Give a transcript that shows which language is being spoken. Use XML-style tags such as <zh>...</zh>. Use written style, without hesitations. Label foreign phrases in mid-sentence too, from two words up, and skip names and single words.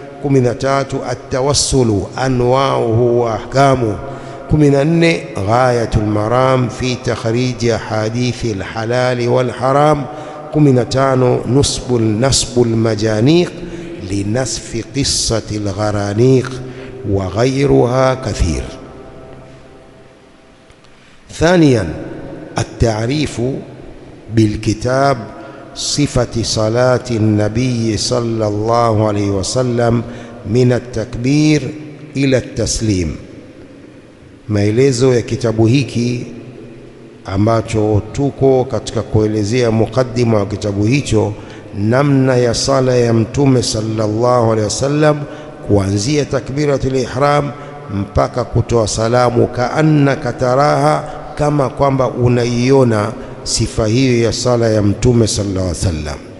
<ar>13 التوسل أنواعه وأحكامه، 14 غاية المرام في تخريج أحاديث الحلال والحرام، 15 نصب المجانيق لنسف قصة الغرانيق وغيرها كثير. ثانيا التعريف بالكتاب صفة صلاة النبي صلى الله عليه وسلم من التكبير إلى التسليم.</ar> <sw>maelezo ya kitabu hiki ambacho tuko katika kuelezea mukaddima wa kitabu hicho, namna ya sala ya mtume</sw> <ar>صلى الله عليه وسلم</ar> <sw>kuanzia</sw> <ar>تكبيرة الإحرام</ar> <sw>mpaka kutoa salamu,</sw> <ar>كأنك تراها,</ar> <sw>kama kwamba unaiona sifa hiyo ya sala ya mtume</sw> <ar>صلى الله عليه وسلم.</ar>